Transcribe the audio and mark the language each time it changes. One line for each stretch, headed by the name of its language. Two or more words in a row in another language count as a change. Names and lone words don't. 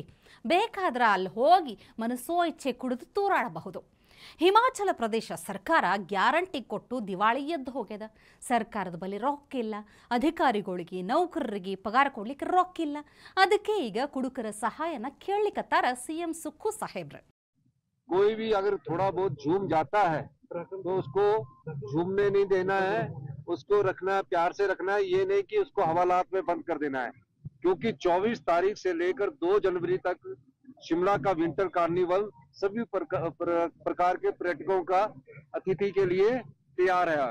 Kannada: ಬೇಕಾದ್ರೆ ಅಲ್ಲಿ ಹೋಗಿ ಮನಸೋ ಇಚ್ಛೆ ಕುಡಿದು ತೂರಾಡಬಹುದು. ಹಿಮಾಚಲ ಪ್ರದೇಶ ಸರ್ಕಾರ ಗ್ಯಾರಂಟಿ ಕೊಟ್ಟು ದಿವಾಳಿ ಎದ್ದು ಹೋಗ್ಯದ. ಸರ್ಕಾರದ ಬಳಿ ರೊಕ್ಕಿಲ್ಲ, ಅಧಿಕಾರಿಗಳಿಗೆ ನೌಕರರಿಗೆ ಪಗಾರ ಕೊಡ್ಲಿಕ್ಕೆ ರೊಕ್ಕಿಲ್ಲ. ಅದಕ್ಕೆ ಈಗ ಕುಡುಕರ ಸಹಾಯನ ಕೇಳಲಿಕ್ಕತ್ತಾರ ಸಿಎಂ ಸುಕ್ಕು ಸಾಹೇಬ್ರ.
Hindi: कोई भी अगर थोड़ा बहुत झूम जाता है तो उसको झूमने नहीं देना है, उसको रखना है, प्यार से रखना है। ये नहीं कि उसको हवालात में बंद कर देना है, क्योंकि 24 तारीख से लेकर 2 जनवरी तक शिमला का
English: winter carnival
Hindi: सभी प्रकार के पर्यटकों का अतिथि के लिए तैयार है।